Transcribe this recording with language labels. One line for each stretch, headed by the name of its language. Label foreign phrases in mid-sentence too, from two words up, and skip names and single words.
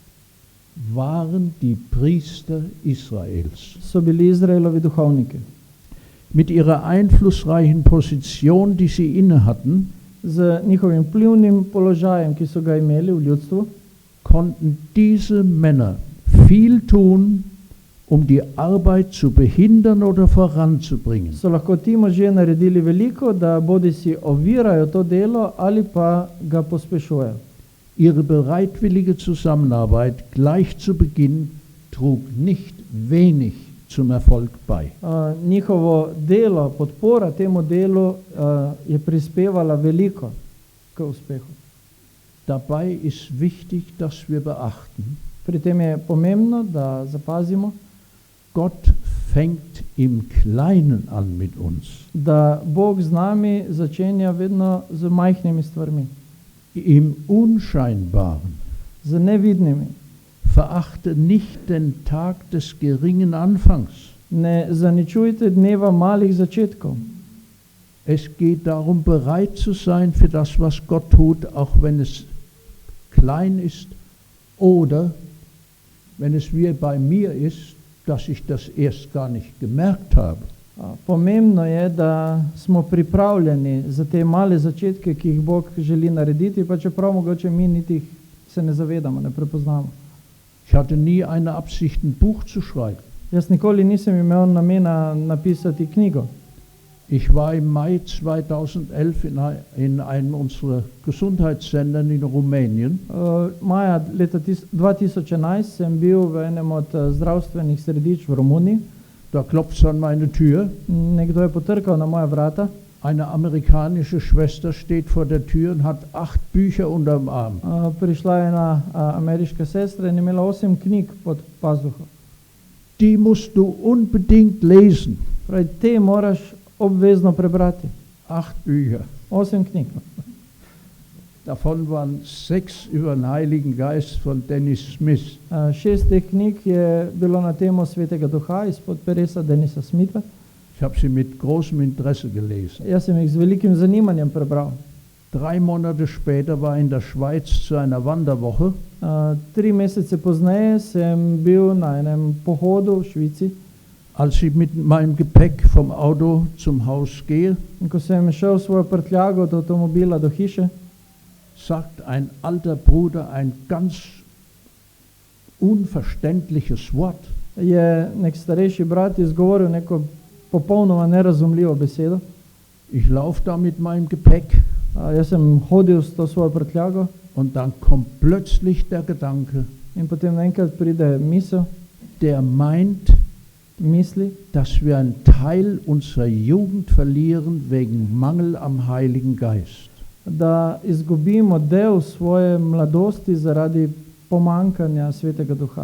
German: waren die Priester Israels.
Slovenian: so bili Izraelovi duhovniki.
German: Mit ihrer einflussreichen Position, die sie inne hatten,
Slovenian: Z njihovim vplivnim položajem, ki so ga imeli v ljudstvu,
German: konnten diese Männer viel tun, um die Arbeit zu behindern oder voranzubringen.
Slovenian: so lahko ti možje naredili veliko, da bodi si ovirajo to delo ali pa ga pospešujejo.
German: Ihre bereitwillige Zusammenarbeit gleich zu Beginn trug nicht wenig zum Erfolg bei.
Slovenian: Njihovo delo, podpora temu delu je prispevala veliko k uspehu.
German: Dabei ist wichtig, dass wir beachten,
Slovenian: Pri tem je pomembno, da zapazimo,
German: Gott fängt im Kleinen an mit uns,
Slovenian: da Bog z nami začenja vedno z majhnimi stvarmi,
German: im Unscheinbaren.
Slovenian: z nevidnimi.
German: Verachte nicht den Tag des geringen Anfangs.
Slovenian: Ne zaničujte dneva malih začetkov.
German: Es geht darum, bereit zu sein für das, was Gott tut, auch wenn es klein ist oder wenn es wie bei mir ist, dass ich das erst gar nicht gemerkt habe.
Slovenian: Pomembno je, da smo pripravljeni za te male začetke, ki jih Bog želi narediti, pa čeprav mogoče mi niti se ne zavedamo, ne prepoznamo.
German: Ich hatte nie eine Absicht, ein Buch zu schreiben.
Slovenian: Jaz nikoli nisem imel namena napisati knjigo.
German: Ich war im Mai 2011 in einem unserer Gesundheitszentren in Rumänien.
Slovenian: Maja leta 2011 sem bil v enem od zdravstvenih središč v Romuniji.
German: Da klopft es an meine Tür.
Slovenian: Nekdo je potrkal na moja vrata.
German: Eine amerikanische Schwester steht vor der Tür und hat 8 Bücher unterm Arm.
Slovenian: Prišla je ena ameriška sestra in imela 8 knjig pod pazuho.
German: Die musst du unbedingt lesen.
Slovenian: Pravi, te moraš obvezno prebrati.
German: 8 Bücher.
Slovenian: 8 knjig.
German: Davon waren 6 über den Heiligen Geist von Dennis Smith.
Slovenian: 6 teh knjig je bilo na temo Svetega Duha izpod peresa Denisa Smitha.
German: Ich habe sie mit großem Interesse gelesen.
Slovenian: Jaz sem jih z velikim zanimanjem prebral.
German: 3 Monate später war in der Schweiz zu einer Wanderwoche.
Slovenian: 3 mesece pozneje sem bil na enem pohodu v Švici.
German: Als ich mit meinem Gepäck vom Auto zum Haus gehe,
Slovenian: In ko sem šel svojo prtljago od avtomobila do hiše,
German: sagt ein alter Bruder ein ganz unverständliches Wort.
Slovenian: je nek starejši brat izgovoril neko popolnoma nerazumljivo besedo.
German: Ich laufe da mit meinem Gepäck
Slovenian: Jaz sem hodil s to svojo prtljago
German: und dann kommt plötzlich der Gedanke,
Slovenian: in potem naenkrat pride misel,
German: der meint,
Slovenian: misli,
German: dass wir einen Teil unserer Jugend verlieren wegen Mangel am Heiligen Geist.
Slovenian: da izgubimo del svoje mladosti zaradi pomankanja Svetega Duha.